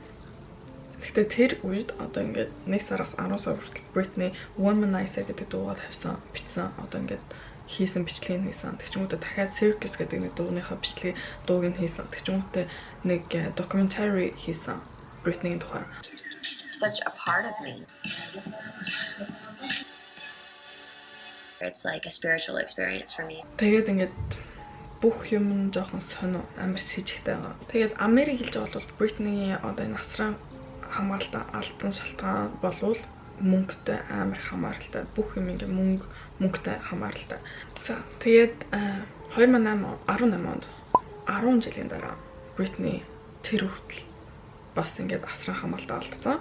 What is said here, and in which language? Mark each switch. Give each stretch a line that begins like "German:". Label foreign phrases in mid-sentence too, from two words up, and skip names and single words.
Mongolian: Гэхдээ тэр үед одоо ингээд 1 сараас 10 сар хүртэл Britney Womanizer гэдэг дуугаар тавьсан, бичсэн, одоо ингээд хийсэн бичлэгийг хийсэн. Тэгчмүүдээ дахиад Circus гэдэг нэг дууныхаа бичлэгийг дууг нь хийсэн. Тэгчмүүдээ нэг documentary хийсэн Britney-ийн тухай.
English: Such a part of me. It's like a spiritual experience for me.
Mongolian: Тэгээд ингээд бүх юм нь жоохон сонио, амар сэжигтэй байгаа. Тэгээд Америк хэлж байгаа бол Britney-ийн одоо энэ асран хамгаалтаа алдсан шалтгаан болвол мөнгөтэй амар хамааралтай. Бүх юм ингээ мөнгөтэй хамааралтай. За тэгээд 2018 онд 10 жилийн дараа Britney тэр хүртэл бас ингээд асран хамгаалтаа алдсан.